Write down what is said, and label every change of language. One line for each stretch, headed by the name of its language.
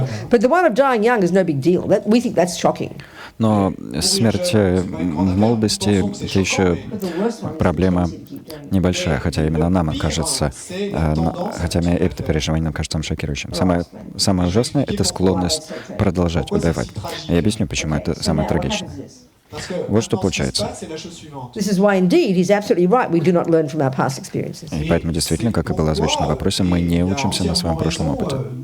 English: But the one of dying young is no big deal. We think that's shocking.
Russian: Но смерть в молодости — это еще проблема небольшая, хотя именно нам кажется, хотя это переживание нам кажется шокирующим. Самое ужасное — это склонность продолжать убивать. Я объясню, почему это самое трагичное. Вот что получается.
English: This is why, indeed, he's absolutely right. We do not learn from our past experiences.
Russian: И поэтому, действительно, как и было озвучено в вопросе, мы не учимся на своем прошлом опыте.